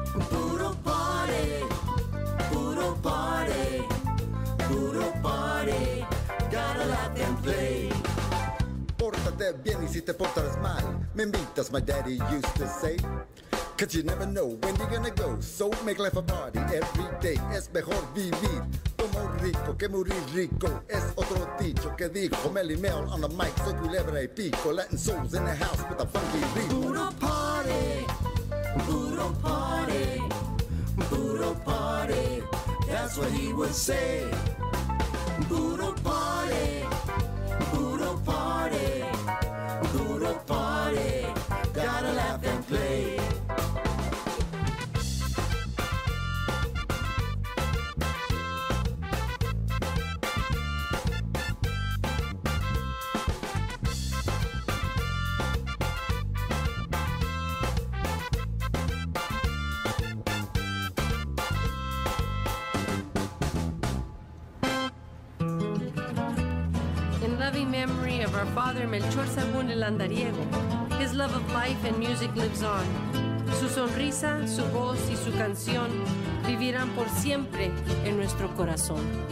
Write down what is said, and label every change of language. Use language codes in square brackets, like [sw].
[es] Puro party. Puro party. [en] Puro party. Gotta laugh and play. [es] Pórtate bien y si te portas mal, me invitas, [en] my daddy used to say. Cause you never know when you're gonna go, so make life a party every day. [es] Es mejor vivir como rico que morir rico. Es otro dicho que dijo Melly Mel [en] on the mic, [es] soy culebra y pico. [en] Latin souls in the house with a funky ritmo. [es] Puro party. Puro party. [en] Puro party. That's what he would say. [es] Puro party. Puro party. [en] Puro party. Gotta laugh and play. In loving memory of our father Melchor Sabun el Andariego, his love of life and music lives on. [es] Su sonrisa, su voz y su canción vivirán por siempre en nuestro corazón.